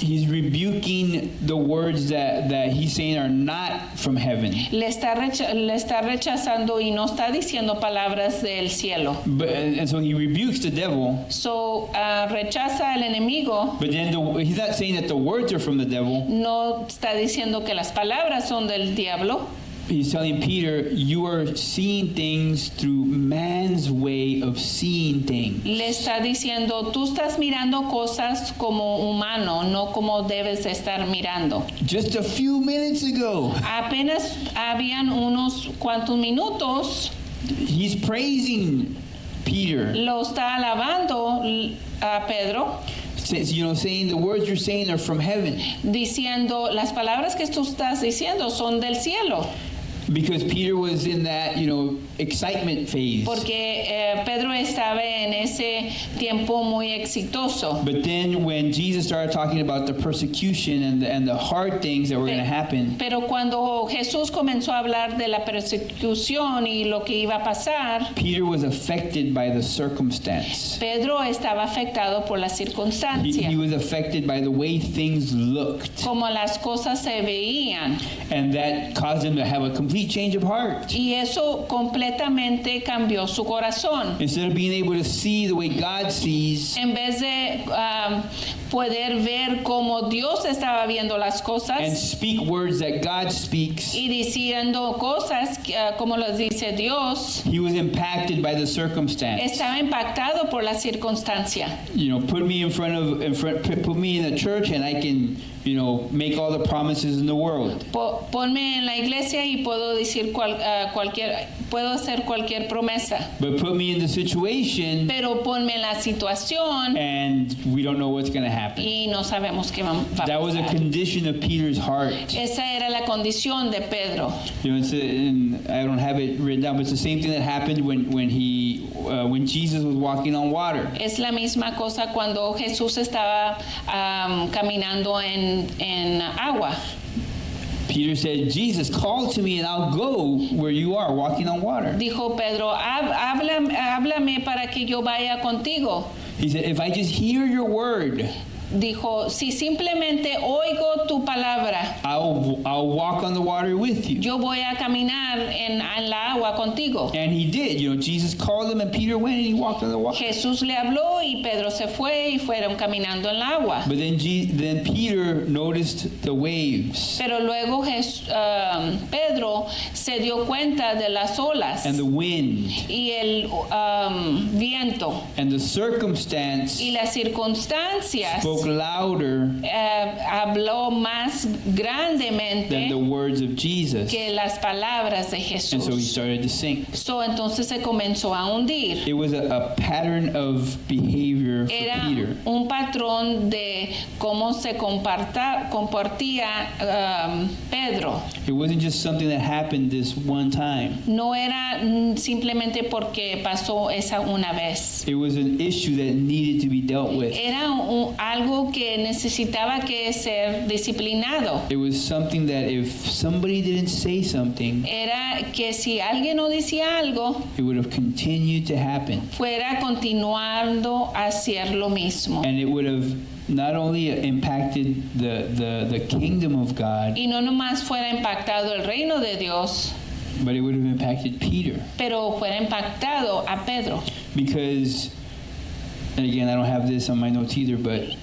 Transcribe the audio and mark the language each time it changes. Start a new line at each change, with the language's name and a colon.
English: He's rebuking the words that he's saying are not from heaven.
Spanish: Le está rechazando y no está diciendo palabras del cielo.
English: And so he rebukes the devil.
Spanish: So, rechaza al enemigo.
English: But then he's not saying that the words are from the devil.
Spanish: No está diciendo que las palabras son del diablo.
English: He's telling Peter, you are seeing things through man's way of seeing things.
Spanish: Le está diciendo, tú estás mirando cosas como humano, no como debes estar mirando.
English: Just a few minutes ago,
Spanish: Apenas habían unos cuantos minutos,
English: he's praising Peter.
Spanish: lo está alabando a Pedro,
English: Saying the words you're saying are from heaven.
Spanish: diciendo, las palabras que tú estás diciendo son del cielo.
English: Because Peter was in that, excitement phase.
Spanish: Porque Pedro estaba en ese tiempo muy exitoso.
English: But then when Jesus started talking about the persecution and the hard things that were going to happen,
Spanish: Pero cuando Jesús comenzó a hablar de la persecución y lo que iba a pasar,
English: Peter was affected by the circumstance.
Spanish: Pedro estaba afectado por la circunstancia,
English: He was affected by the way things looked.
Spanish: como las cosas se veían.
English: And that caused him to have a complete change of heart.
Spanish: Y eso completamente cambió su corazón.
English: Instead of being able to see the way God sees,
Spanish: En vez de poder ver cómo Dios estaba viendo las
English: and
Spanish: cosas
English: speak words that God speaks,
Spanish: y diciendo cosas como las dice Dios,
English: he was impacted by the circumstance.
Spanish: estaba impactado por la circunstancia.
English: Put me put me in a church and I can, make all the promises in the world.
Spanish: Ponme en la iglesia y puedo decir puedo hacer cualquier promesa.
English: But put me in the situation
Spanish: Pero ponme en la situación
English: and we don't know what's going to happen.
Spanish: y no sabemos qué va a
English: That was a
Spanish: pasar.
English: condition of Peter's heart.
Spanish: Esa era la condición de Pedro.
English: And I don't have it written down, but it's the same thing that happened when Jesus was walking on water.
Spanish: Es la misma cosa cuando Jesús estaba caminando en agua.
English: Peter said, Jesus, call to me and I'll go where you are, walking on water.
Spanish: Dijo Pedro, háblame para que yo vaya contigo.
English: He said, if I just hear your word,
Spanish: Dijo, si simplemente oigo tu palabra,
English: I'll walk on the water with you.
Spanish: yo voy a caminar en la agua contigo.
English: And he did. Jesus called him and Peter went and he walked on the water.
Spanish: Jesús le habló y Pedro se fue y fueron caminando en la agua.
English: But then Peter noticed the waves
Spanish: Pero luego Pedro se dio cuenta de las olas
English: and the wind
Spanish: y el viento
English: and the circumstance
Spanish: y las circunstancias.
English: spoke louder
Spanish: Habló más grandemente
English: than the words of Jesus.
Spanish: que las palabras de
English: And so he
Spanish: Jesús.
English: started to sink.
Spanish: Entonces se comenzó a hundir.
English: It was a pattern of behavior for
Spanish: Era
English: Peter.
Spanish: un patrón de cómo se comportía Pedro.
English: It wasn't just something that happened this one time.
Spanish: No era simplemente porque pasó esa una vez.
English: It was an issue that needed to be dealt with.
Spanish: Era algo algo que necesitaba que ser disciplinado.
English: It was something that if somebody didn't say something,
Spanish: Era que si alguien no decía algo,
English: it would have continued to happen.
Spanish: fuera continuando a hacer lo mismo.
English: And it would have not only impacted the kingdom of God,
Spanish: Y no nomás fuera impactado el reino de Dios,
English: but it would have impacted Peter.
Spanish: pero fuera impactado a Pedro.
English: Because, and again, I don't have this on my notes either, but